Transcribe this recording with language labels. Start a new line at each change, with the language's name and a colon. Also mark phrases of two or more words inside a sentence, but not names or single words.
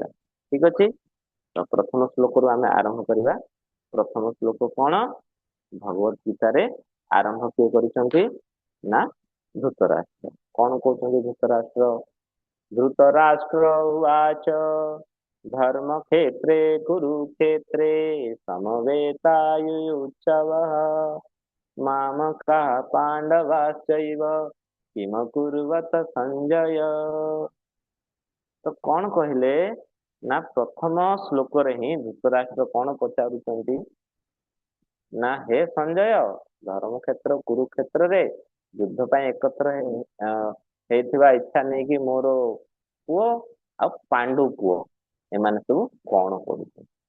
Odia: ଠିକ ଅଛି। ତ ପ୍ରଥମ ଶ୍ଲୋକରୁ ଆମେ ଆରମ୍ଭ କରିବା। ପ୍ରଥମ ଶ୍ଲୋକ କଣ? ଭଗବତ ଗୀତାରେ ଆରମ୍ଭ କିଏ କରିଛନ୍ତି ନା ଧୃତରାଷ୍ଟ୍ର। କଣ କହୁଛନ୍ତି ଧୃତରାଷ୍ଟ୍ର?
Sanskrit: ଧୃତରାଷ୍ଟ୍ର ଉବାଚ ଧର୍ମ କ୍ଷେତ୍रे कुरुक्षेत्रे समवेतायुयुत्सवः मामकाः पाण्डवाश्चैव किमकुर्वत ସଞ୍ଜୟ।
Odia: ତ କଣ କହିଲେ ନା ପ୍ରଥମ ଶ୍ଲୋକରେ ହିଁ ଧୃତରାଷ୍ଟ୍ର କଣ ପଚାରୁଛନ୍ତି ନା ହେ ସଞ୍ଜୟ, ଧର୍ମକ୍ଷେତ୍ର କୁରୁକ୍ଷେତ୍ରରେ ଯୁଦ୍ଧ ପାଇଁ ଏକତ୍ର ହେଇଥିବା ଇଚ୍ଛା ନେଇକି ମୋର ପୁଅ ଆଉ ପାଣ୍ଡୁ ପୁଅ ଏମାନେ ସବୁ କଣ କରୁଛନ୍ତି?